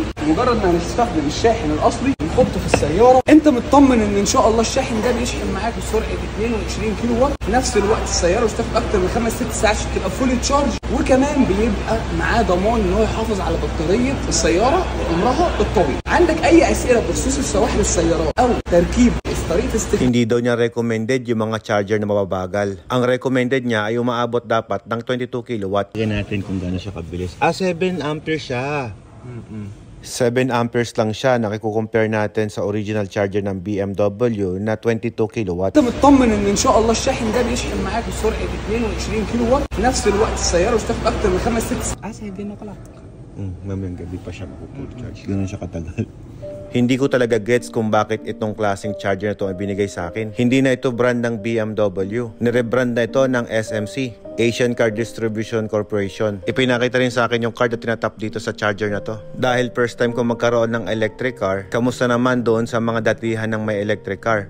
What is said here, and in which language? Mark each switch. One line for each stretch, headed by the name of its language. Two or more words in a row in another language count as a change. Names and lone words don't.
Arabic: مجرد ما هنستخدم الشاحن الاصلي نحطه في السياره انت مطمن ان شاء الله الشاحن ده بيشحن معاك بسرعه 22 كيلو وات. في نفس الوقت السياره مش هتاخد اكتر من 5-6 ساعات عشان تبقى
English: full charge
Arabic: وكمان بيبقى معاه ضمان ان هو يحافظ على بطاريه السياره وعمرها الطويل. عندك اي اسئله بخصوص الشواحن السيارات او تركيب طريقه استخدام؟
Filipino: Hindi daw niya recommended yung mga charger na mababagal. Ang recommended niya ay umaabot dapat ng 22 kilowatt. Tingnan natin kung gaano siya kabilis. 7 amperes siya. 7 amperes lang siya. Nakikukompare natin sa
English: original charger
Filipino: ng BMW na 22 kilowatt.
Arabic: انت مطمن ان شاء الله الشاحن ده بيشحن معاك بسرعه 22 كيلو وات. في نفس الوقت السياره مش هتاخد اكتر من 5-6 ساعات. سايبينه طلع.
Filipino: Mamayang gabi pa siya
English: full charge.
Filipino: Ganun siya katagal. Hindi ko talaga gets kung bakit itong klaseng charger na ito ay binigay sa akin. Hindi na ito brand ng BMW. Nirebrand na ito ng SMC, Asian Car Distribution Corporation. Ipinakita rin sa akin yung card na tinatap dito sa charger na to. Dahil
English: first time
Filipino: ko magkaroon ng
English: electric car,
Filipino: kamusta naman doon sa mga datihan ng may
English: electric car?